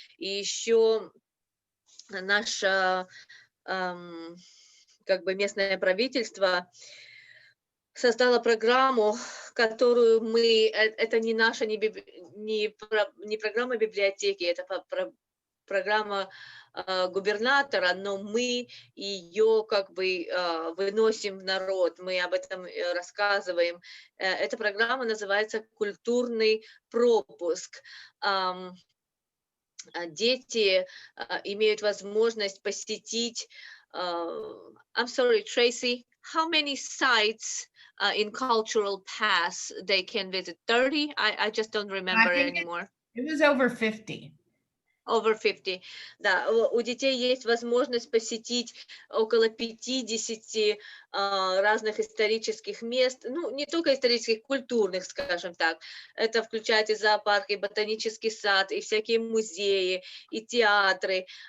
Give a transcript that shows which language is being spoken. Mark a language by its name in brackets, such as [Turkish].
[Russian] И еще наше как бы местное правительство создало программу, которую мы, это не наша, не программа библиотеки, это программа губернатора, но мы ее как бы выносим в народ, мы об этом рассказываем. Эта программа называется «Культурный пропуск». Дети имеют возможность посетить. [English] I'm sorry, Tracy, how many sites in Cultural Pass they can visit? 30? I just don't remember anymore. It was over 50. Over 50. [Russian] Да, у детей есть возможность посетить около 50 разных исторических мест, ну, не только исторических, культурных, скажем так. Это включает и зоопарк, и ботанический сад, и всякие музеи, и театры.